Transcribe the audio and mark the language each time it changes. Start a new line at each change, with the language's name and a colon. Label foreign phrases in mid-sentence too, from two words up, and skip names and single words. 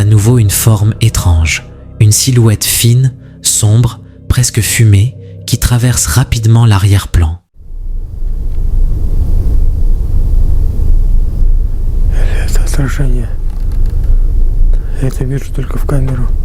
French: nouveau une forme étrange, une silhouette fine, sombre, presque fumée, qui traverse rapidement l'arrière-plan.
Russian: Это отражение. Я это вижу только в камеру.